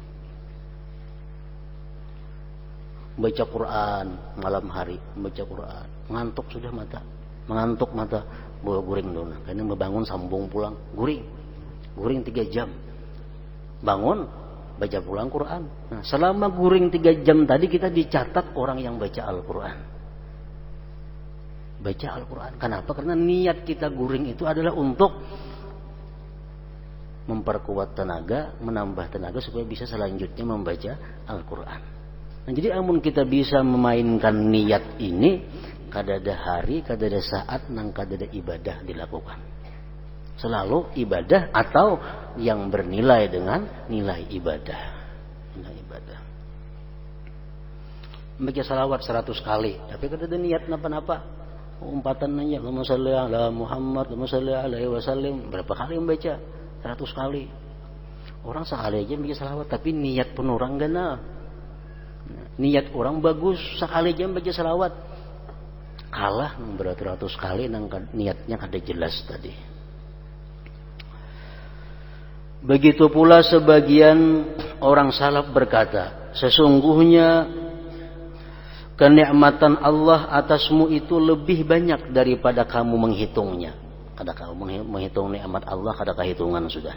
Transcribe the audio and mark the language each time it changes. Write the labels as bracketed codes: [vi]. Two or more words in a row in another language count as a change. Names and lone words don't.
[id] Baca Quran malam hari, baca Quran, ngantuk sudah mata, mengantuk mata, bawa guring dulu. [bjn] Karena membangun sambung pulang, guring 3 jam, bangun, baca pulang Quran. [id] Nah, selama guring 3 jam tadi kita dicatat orang yang baca Al-Quran. Baca Al-Quran. Kenapa? Karena niat kita guring itu adalah untuk memperkuat tenaga, menambah tenaga supaya bisa selanjutnya membaca Al-Quran. [bjn] Nah, jadi amun kita bisa memainkan niat ini, kadada hari, kadada saat, nang kadada ibadah dilakukan. [id] Selalu ibadah atau yang bernilai dengan nilai ibadah. Nilai ibadah. Baca salawat 100 kali, tapi kadada niat napa-napa. [bjn] Umpatan nanya, [ar] اللهم صل على محمد، اللهم صل عليه وسلم. [id] Berapa kali membaca? 100 kali. Orang sekali aja baca salawat, tapi niat pun orang gana. Niat orang bagus, sekali aja baca salawat. Kalah beratus-ratus kali nang niatnya kada jelas tadi. Begitu pula sebagian orang salaf berkata, sesungguhnya kenikmatan Allah atasmu itu lebih banyak daripada kamu menghitungnya. [bjn] Kada kamu menghitung nikmat Allah, kada kehitungan sudah.